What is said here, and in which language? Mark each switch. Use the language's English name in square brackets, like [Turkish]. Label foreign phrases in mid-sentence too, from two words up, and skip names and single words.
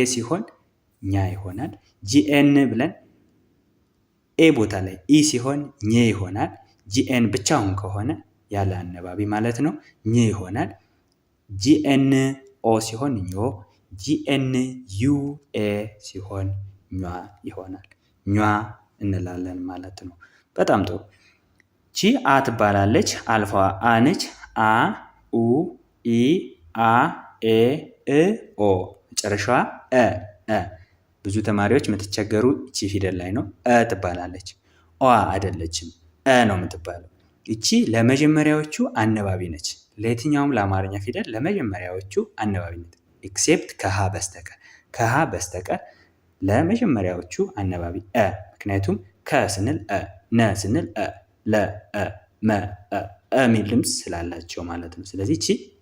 [Amharic] ሲሆን ኛ ይሆናል። ጂኤን ብለን ኤ ቦታ ላይ ኢ ሲሆን ኘ ይሆናል። ጂኤን ብቻውን ከሆነ ያለ አነባቢ ማለት ነው ኝ ይሆናል። ጂኤን ኦ ሲሆን ኞ፣ ጂኤን ዩ ኤ ሲሆን ኟ ይሆናል። ኟ እንላለን ማለት ነው። በጣም ጥሩ። ቺ አ ትባላለች። አልፋ አ ነች። አ ኡ ኢ አ ኤ እ ኦ መጨረሻዋ እ። ብዙ ተማሪዎች የምትቸገሩ እቺ ፊደል ላይ ነው። ትባላለች። ኦ አይደለችም፣ ነው የምትባለው። እቺ ለመጀመሪያዎቹ አነባቢ ነች። ለየትኛውም ለአማርኛ ፊደል ለመጀመሪያዎቹ አነባቢ ነች። ኤክሴፕት ከሀ በስተቀር ከሀ በስተቀር ለመጀመሪያዎቹ አነባቢ ምክንያቱም ከ ስንል ነ ስንል ለ መ የሚል ድምፅ ስላላቸው ማለት ነው። ስለዚህ እቺ